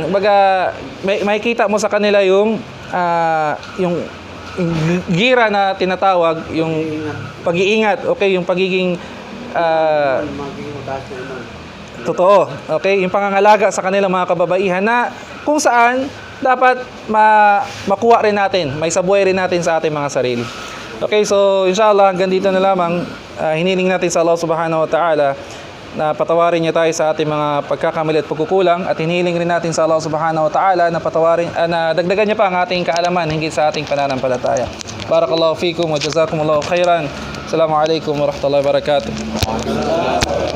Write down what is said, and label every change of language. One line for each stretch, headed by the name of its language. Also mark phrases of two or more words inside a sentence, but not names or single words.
Filipino: Kumbaga, makikita mo sa kanila yung gira na tinatawag, yung pag-iingat, okay, yung pagiging totoo, okay, yung pangangalaga sa kanilang mga kababaihan na kung saan dapat makuha rin natin, may sabuhay rin natin sa ating mga sarili. Okay, so inshallah hanggang dito na lamang. Hiniling natin sa Allah
Arabic: سبحانه وتعالى
Filipino: na patawarin niya tayo sa ating mga pagkakamali at pagkukulang, at hiniling rin natin sa Allah
Arabic: سبحانه وتعالى
Filipino: na patawarin, na dagdagan niya pa ang ating kaalaman hingit sa ating pananampalataya.
Arabic: بارك الله فيكم وجزاكم الله خيرا. السلام عليكم ورحمة الله وبركاته.